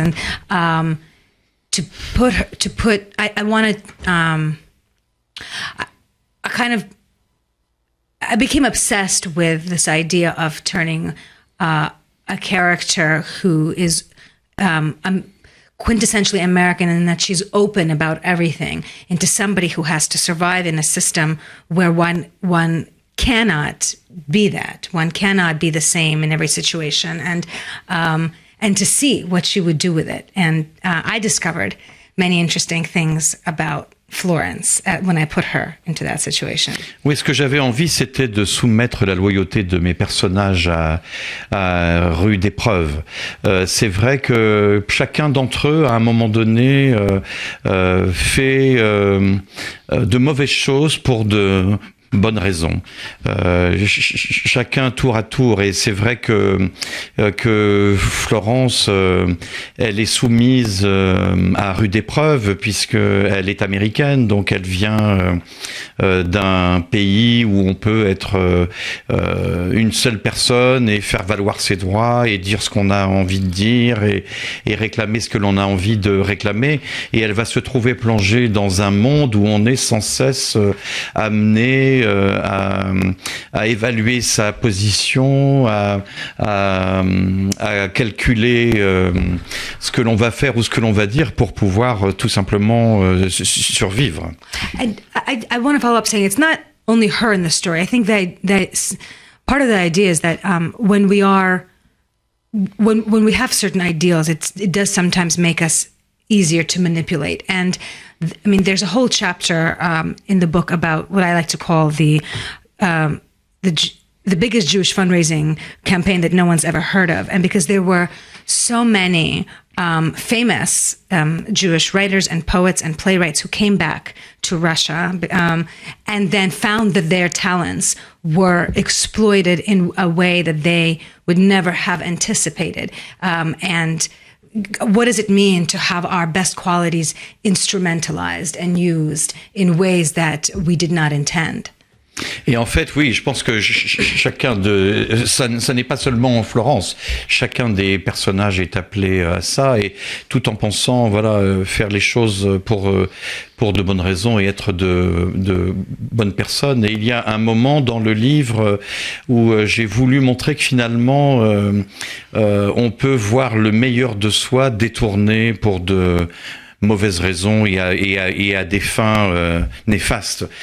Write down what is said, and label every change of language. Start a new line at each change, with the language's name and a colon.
English: And I became obsessed with this idea of turning a character who is quintessentially American, in that she's open about everything, into somebody who has to survive in a system where one cannot be that. One cannot be the same in every situation, and to see what she would do with it. And I discovered many interesting things about Florence when I put her into that situation.
French: Oui, ce que j'avais envie, c'était de soumettre la loyauté de mes personnages à rude épreuve. C'est vrai que chacun d'entre eux, à un moment donné, fait de mauvaises choses pour de bonnes raisons. Chacun tour à tour, et c'est vrai que Florence, elle est soumise à rude épreuve, puisque elle est américaine, donc elle vient d'un pays où on peut être une seule personne et faire valoir ses droits et dire ce qu'on a envie de dire et réclamer ce que l'on a envie de réclamer, et elle va se trouver plongée dans un monde où on est sans cesse amené à évaluer sa position, à calculer ce que l'on va faire ou ce que l'on va dire pour pouvoir tout simplement survivre.
English: I want to follow up saying it's not only her in the story. I think that part of the idea is that when we have certain ideals, it does sometimes make us easier to manipulate. And there's a whole chapter in the book about what I like to call the biggest Jewish fundraising campaign that no one's ever heard of. And because there were so many famous Jewish writers and poets and playwrights who came back to Russia and then found that their talents were exploited in a way that they would never have anticipated. And what does it mean to have our best qualities instrumentalized and used in ways that we did not intend?
French: Et en fait, oui, je pense que chacun de... Ça n'est pas seulement Florence. Chacun des personnages est appelé à ça, et tout en pensant, voilà, faire les choses pour de bonnes raisons et être de bonnes personnes. Et il y a un moment dans le livre où j'ai voulu montrer que finalement, on peut voir le meilleur de soi détourné pour de mauvaises raisons et à des fins néfastes.